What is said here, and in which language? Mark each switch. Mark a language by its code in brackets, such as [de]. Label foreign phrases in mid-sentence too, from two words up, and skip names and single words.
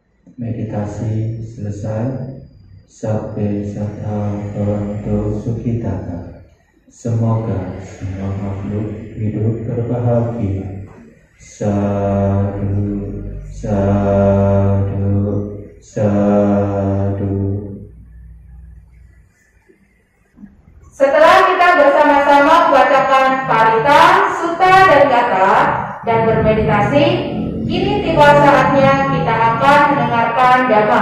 [id] meditasi selesai. [pi] Sabbe sattha bhavantu sukhitata. [id] Semoga semua makhluk hidup berbahagia. [pi] Sadu, sadu, sadu. [id] Setelah kita bersama-sama membacakan parita, sutta, dan gatha dan bermeditasi, kini tiba saatnya kita akan mendengarkan dhamma.